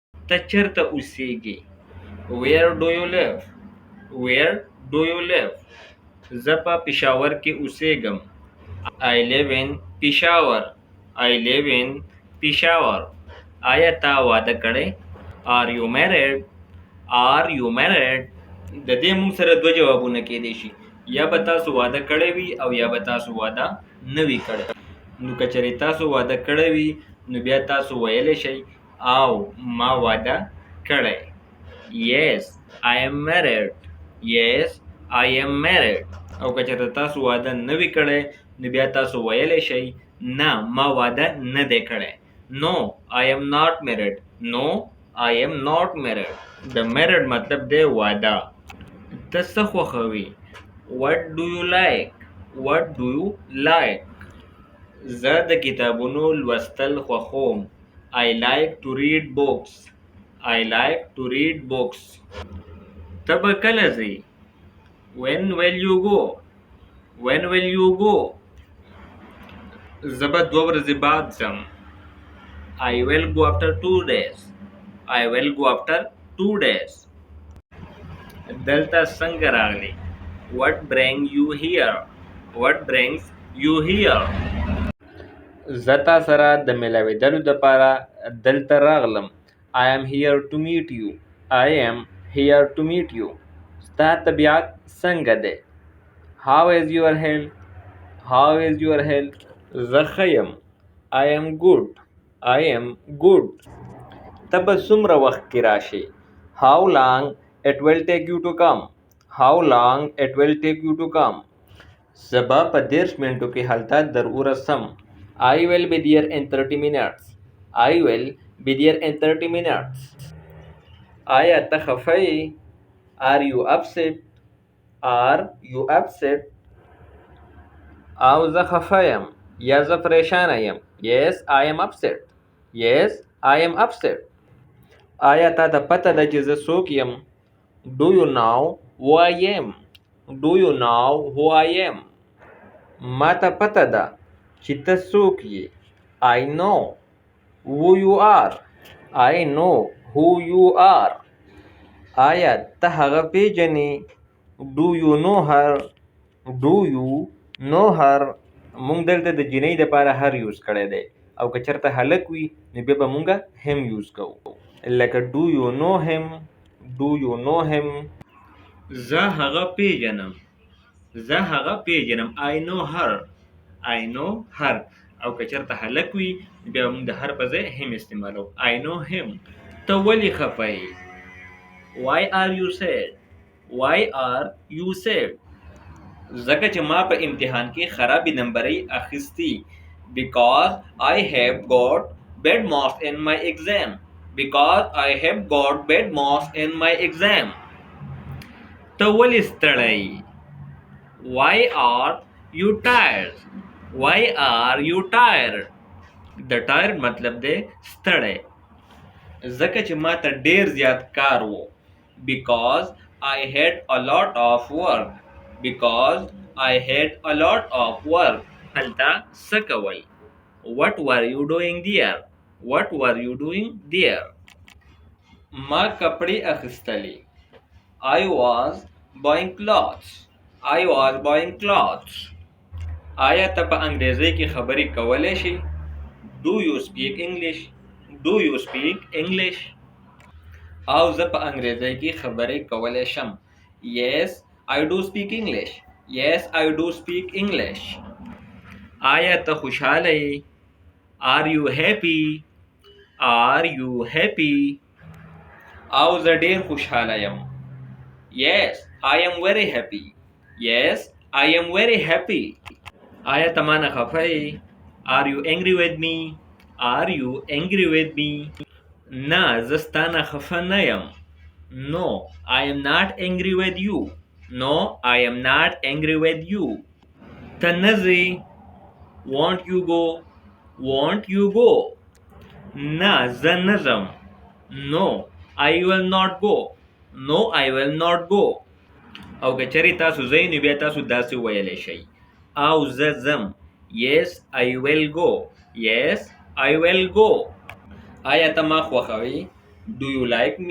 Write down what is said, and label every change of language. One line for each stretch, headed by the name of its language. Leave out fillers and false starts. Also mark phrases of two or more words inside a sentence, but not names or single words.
Pashto: ته چیرته اوسېږې؟
English: Where do you live? Where do you live?
Pashto: زه په پېښور کې اوسېږم.
English: I live in Peshawar. I live in Peshawar.
Pashto: آیا تا واده کړی؟
English: Are you married? Are you married?
Pashto: د دې موږ سره دوه جوابونه کېدای شي. یا به تاسو واده کړی وي او یا به تاسو واده نه وي کړی. نو که چېرې تاسو واده کړی وي نو بیا تاسو ویلی شئ او ما واده کړی.
English: Yes, I am married. Yes, I am married.
Pashto: او که چېرته تاسو واده نه وي کړی نو بیا تاسو ویلی شئ نه ما واده نه دی کړی.
English: No, I am not married. No, I am not married.
Pashto: د married مطلب دی واده. ته څه خوښوې؟
English: What do you like? What do you like?
Pashto: زه د کتابونو لوستل خوښوم.
English: I like to read books. I like to read books.
Pashto: ته به کله ځې؟
English: When will you go? When will you go?
Pashto: زه به 2 ورځې بعد ځم.
English: I will go after 2 days. I will go after 2 days.
Pashto: دلته څنګه راغلی؟
English: What brings you here? What brings you here?
Pashto: زه تا سره د ملاوېدلو دپاره دلته راغلم.
English: I am here to meet you. I am here to meet you.
Pashto: ستا طبیعت څنګه دی؟
English: How is your health? How is your health?
Pashto: زه ښه یم.
English: I am good. I am good.
Pashto: ته به څومره وخت کې راشې؟
English: How long it will take you to come? How long it will take you to come?
Pashto: زه به په 30 منټو کې هلته در ورسم.
English: I will be there in 30 minutes. I will be there in 30 minutes.
Pashto: آیا ته خفه یې؟
English: Are you upset? Are you upset?
Pashto: او زه خفه یم یا زه پریشانه یم.
English: Yes, I am upset. Yes, I am upset.
Pashto: آیا تا ته پته ده چې زه څوک یم؟
English: Do you know who I am? Do you know who I am?
Pashto: ما ته پته ده چې ته څوک یې.
English: I know who you are. I know who you are.
Pashto: آیا ته هغه پیژنې؟
English: Do you know her? Do you know her?
Pashto: مونږ دلته د جنۍ دپاره هر یوز کړی دی او که چېرته هلک وي نو بیا به مونږ هم یوز کوو.
English: لکه do you know him? Do you know him?
Pashto: زه هغه پیژنم. زه هغه پیژنم.
English: I know her. I know her.
Pashto: او که چېرته هلک وي بیا به مونږ د هر په ځای هم استعمالوو.
English: I know him.
Pashto: ته ولې خفه یې؟
English: Why are you sad? Why are you sad?
Pashto: ځکه چې ما په امتحان کې خرابې نمبرې اخیستي.
English: Because I have got bad marks in my exam. Because I have got bad marks in my exam.
Pashto: ته ولې ستړی یې؟
English: Why are you tired? Why are you tired?
Pashto: د tired مطلب دی ستړی. ځکه چې ما ته ډېر زیات کار و.
English: Because I had a lot of work. Because I had a lot of work.
Pashto: هلته څه کوئ؟
English: What were you doing there? What were you doing there?
Pashto: ما کپړې اخیستلې.
English: I was buying clothes. I was buying clothes.
Pashto: آیا ته په انګریزۍ کې خبرې کولی شې؟
English: Do you speak English? Do you speak English?
Pashto: او زه په انګریزۍ کې خبرې کولی شم.
English: Yes, I do speak English. Yes, I do speak English.
Pashto: آیا ته خوشحاله یې؟
English: Are you happy? Are you happy?
Pashto: او زه ډېر خوشحاله یم.
English: Yes, I am very happy. Yes, I am very happy.
Pashto: آیا ته مانه خفه یې؟
English: Are you angry with me? Are you angry with me?
Pashto: نه زه ستا نه خفه نه یم.
English: No, I am not angry with you. No, I am not angry with you.
Pashto: ته نه ځې؟
English: Won't you go? Won't you go?
Pashto: نه زه نه ځم.
English: No, I will not go. No, I will not go.
Pashto: او که چېرې تاسو ځئ نو بیا تاسو داسې ویلی شئ. او زه ځم.
English: Yes, I will go. Yes, I will go.
Pashto: آیا ته ما خوښوې؟
English: Do you like me?